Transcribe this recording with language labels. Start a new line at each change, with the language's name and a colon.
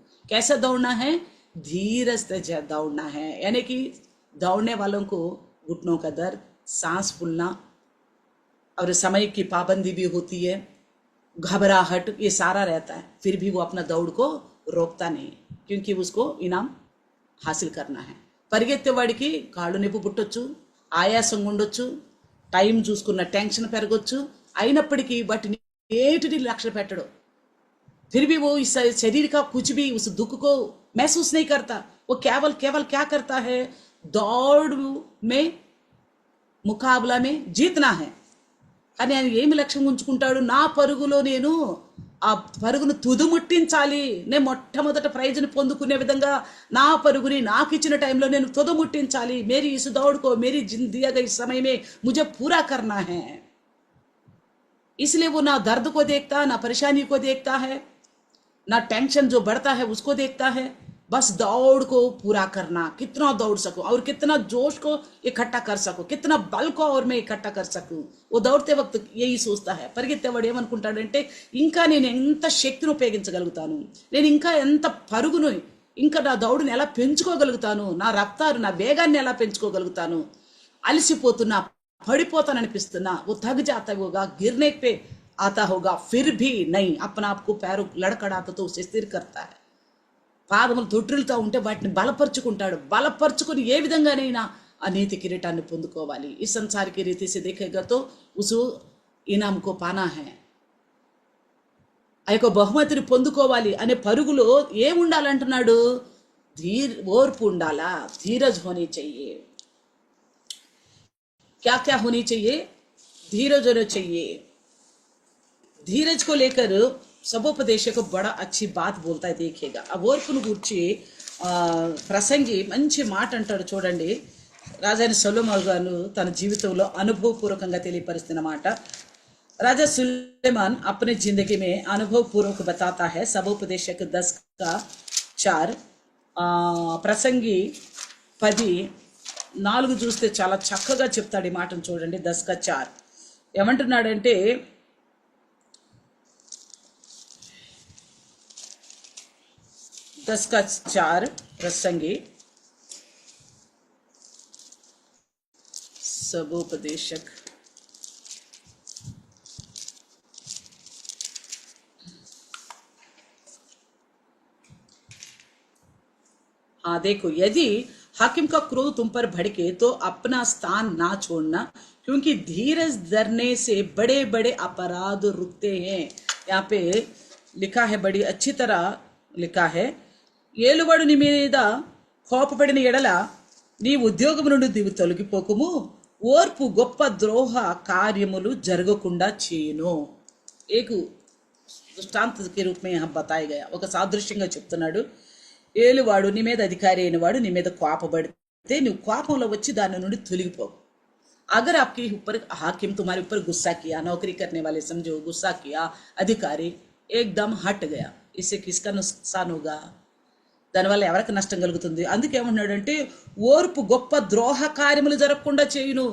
Hindi: कैसा दौड़ना है, धीरज से दौड़ना है, यानी कि दौड़ने वालों को घुटनों का दर्द, सांस फूलना और समय की पाबंदी भी होती है, घबराहट, ये सारा रहता है, फिर भी वो अपना दौड़ को रोकता नहीं, क्योंकि उसको इनाम हासिल करना है।
Telugu: పరిగెత్తేవాడికి కాళ్ళు నొప్పి పుట్టొచ్చు, ఆయాసంగా ఉండొచ్చు, టైం చూసుకున్న టెన్షన్ పెరగొచ్చు, అయినప్పటికీ వాటిని ఏటిని లక్ష్య పెట్టడు।
Hindi: फिर भी वो इस शरीर का कुछ भी उस दुख को महसूस नहीं करता, वो केवल क्या करता है, दौड़ में, मुकाबला में जीतना है।
Telugu: కానీ ఆయన ఏమి లక్ష్యం ఉంచుకుంటాడు, నా పరుగులో నేను ఆ పరుగును తుదుముట్టించాలి, నేను మొట్టమొదట ప్రైజ్ని పొందుకునే విధంగా నా పరుగుని నాకు ఇచ్చిన టైంలో నేను తుదుముట్టించాలి।
Hindi: मेरी इस दौड़ को, मेरी दिया गए समय में मुझे पूरा करना है। इसलिए वो ना दर्द को देखता, ना परेशानी को देखता है, ना टेंशन जो बढ़ता है उसको देखता है, बस दौड़ को पूरा करना, कितना दौड़ सकूं और कितना जोश को इकट्ठा कर सकूं, कितना बल को और मैं इकट्ठा कर सकूं. वो दौड़ते वक्त यही सोचता है.
Telugu: పరిగెత్తేవాడు ఏమనుకుంటాడంటే ఇంకా నేను ఎంత శక్తిని ఉపయోగించగలుగుతాను, నేను ఇంకా ఎంత పరుగును, ఇంకా నా దౌడుని ఎలా పెంచుకోగలుగుతాను, నా రక్తారు నా వేగాన్ని ఎలా పెంచుకోగలుగుతాను, అలసిపోతున్నా పడిపోతాననిపిస్తున్నా.
Hindi: वो थक जाता होगा, गिरने पे आता होगा, फिर भी नहीं अपना आप को पैरों लड़खड़ाता तो उसे स्थिर करता है.
Telugu: పాదములు తొట్టిల్లుతూ ఉంటే వాటిని బలపరుచుకుంటాడు. బలపరుచుకుని ఏ విధంగానైనా ఆ నీతి కిరీటాన్ని పొందుకోవాలి. ఈ సంసార
Hindi: की रीति से देखेगा तो उस इनाम को पाना है.
Telugu: ఆ యొక్క బహుమతిని పొందుకోవాలి అనే పరుగులో ఏముండాలంటున్నాడు? ఓర్పు ఉండాలా, ధీరజ్
Hindi: होनी चाहिए. क्या क्या होनी चाहिए? धीरज होना चाहिए. धीरज को लेकर सबोपदेशक बड़ा अच्छी बात बोलता है. देखिएगा अब
Telugu: ఓర్పును గురించి ప్రసంగి మంచి మాట అంటాడు చూడండి. రాజైన సొలొమోను గారు తన జీవితంలో అనుభవపూర్వకంగా తెలియపరుస్తున్న మాట.
Hindi: राजा सुलेमान अपने जिंदगी में अनुभव पूर्वक बताता है.
Telugu: सबोपदेशक 10:4 ప్రసంగి 10:4 చూస్తే చాలా చక్కగా చెప్తాడు ఈ మాటను చూడండి.
Hindi: 10:4
Telugu: ఏమంటున్నాడంటే,
Hindi: 10:4 प्रसंगी सबोपदेशक हाँ देखो, यदि हाकिम का क्रोध तुम पर भड़के तो अपना स्थान ना छोड़ना, क्योंकि धीरज धरने से बड़े बड़े अपराध रुकते हैं. यहाँ पे लिखा है,
Telugu: बड़ी अच्छी तरह लिखा है, ఏలువాడు నీ మీద కోపపడిన ఎడల నీ ఉద్యోగం నుండి దివి తొలగిపోకుము, ఓర్పు గొప్ప ద్రోహ కార్యములు జరగకుండా చేయును. ఏకు దృష్టాంత
Hindi: के रूप में यहाँ बताया गया.
Telugu: ఒక సాదృశ్యంగా చెప్తున్నాడు. ఏలువాడు నీ మీద అధికారి అయిన వాడు నీ మీద కోపపడితే నువ్వు కోపంలో వచ్చి దాని నుండి తొలగిపో.
Hindi: अगर आपके ऊपर हाकिम तुम्हारे ऊपर गुस्सा किया, नौकरी करने वाले समझो गुस्सा किया, अधिकारी एकदम हट गया, इससे किसका नुकसान होगा?
Telugu: దానివల్ల ఎవరికి నష్టం కలుగుతుంది? అందుకేమన్నాడంటే, ఓర్పు గొప్ప ద్రోహ కార్యములు జరగకుండా చేయును.